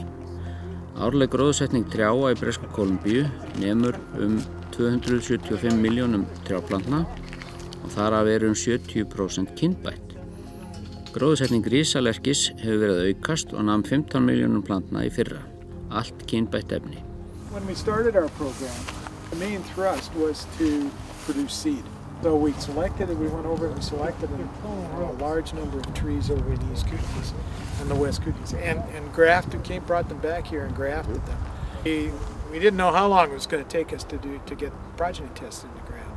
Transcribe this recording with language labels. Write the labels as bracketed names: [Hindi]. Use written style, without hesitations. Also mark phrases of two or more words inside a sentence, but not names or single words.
[Icelandic] Árleg gróðursetning trjáa í Bresku-Kólumbíu nemur 275 milljónum trjáplantna og þar af eru 70% kynbætt. Gróðursetning risalerkis hefur verið að aukast og nam 15 milljónum plantna í fyrra. Allt kynbætt efni. [English] When we started our program, the main thrust was to produce seed. So we went over and selected a large number of trees over in East Cooties and the West Cooties and brought them back here and grafted them. We didn't know how long it was going to take us to get progeny tests in the ground.